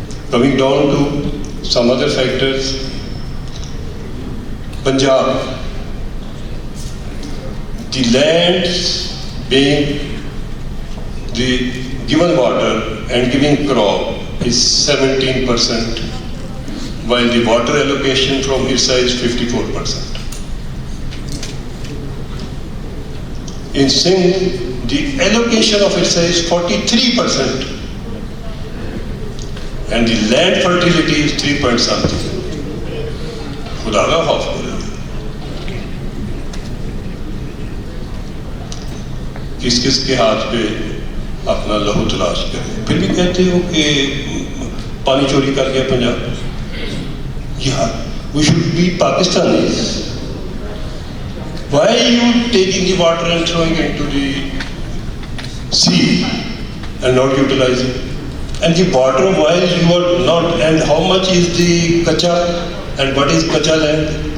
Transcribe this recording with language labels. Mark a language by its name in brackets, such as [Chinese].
[English] Coming down to some other factors, Punjab, the lands being the given water and giving crop is 17%, while the water allocation from IRSA is 54%. In Sindh, the allocation of IRSA is 43%, and the land fertility is 3 point something. [Hindi] खुदा का खौफ करो, किस किस के हाथ पे अपना लहू तलाश करें, फिर भी कहते हो कि पानी चोरी कर गया पंजाब। [English] यार, we should be Pakistanis. Why are you taking the water and throwing it into the sea and not utilizing? And the water, while you are not, and how much is the kacha, and what is kacha land?